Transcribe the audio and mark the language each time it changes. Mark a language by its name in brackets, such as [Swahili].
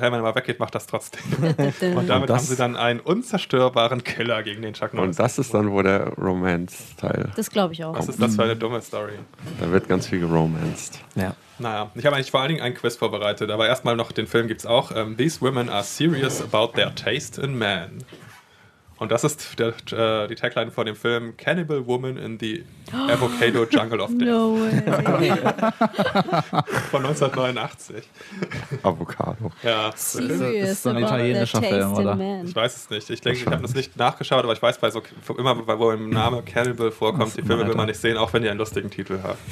[German] Hellman aber weggeht, macht das trotzdem. Und damit haben sie dann einen unzerstörbaren Killer gegen den Chuck Norris. Und das ist dann, wo der Romance-Teil. Das glaube ich auch. Was ist das für eine dumme Story? Da wird ganz viel geromanced. Ja. Naja, ich habe eigentlich vor allen Dingen einen Quiz vorbereitet, aber erstmal noch, den Film gibt es auch. [English] These women are serious about their taste in men. [German] Und das ist die Tagline von dem Film Cannibal Woman in the Avocado Jungle of Death. [English] No way. [German] Von 1989. Avocado. Ja. Ist so ein italienischer Film, oder? Ich weiß es nicht. Ich denke, ich habe das nicht nachgeschaut, aber ich weiß, wo im Namen Cannibal vorkommt, die Filme will man nicht sehen, auch wenn die einen lustigen Titel haben.